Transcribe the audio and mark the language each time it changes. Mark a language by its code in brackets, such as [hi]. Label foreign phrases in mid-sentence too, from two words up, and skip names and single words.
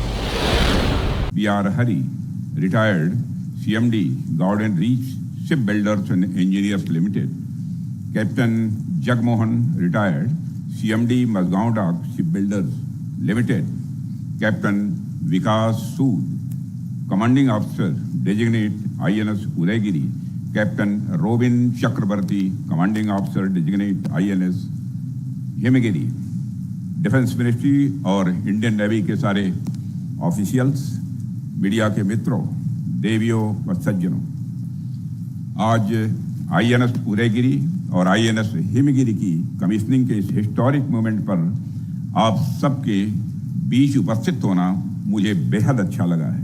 [en] CMD Gowden Reach Shipbuilders and Engineers Limited, Captain Jagmohan retired, CMD Mazgaon Dock Shipbuilders Limited, Captain Vikas Sood, Commanding Officer Designate INS Udaygiri, Captain Robin Chakrabarti, Commanding Officer Designate [hi] INS Himagiri, Defense Ministry और Indian Navy के सारे ऑफिशियल्स, मीडिया के मित्रों, देवियों व सज्जनों, आज आईएनएस उदयगिरी और आईएनएस हिमगिरी की कमीशनिंग के इस [en] historic moment [hi] पर आप सबके बीच उपस्थित होना मुझे बेहद अच्छा लगा है.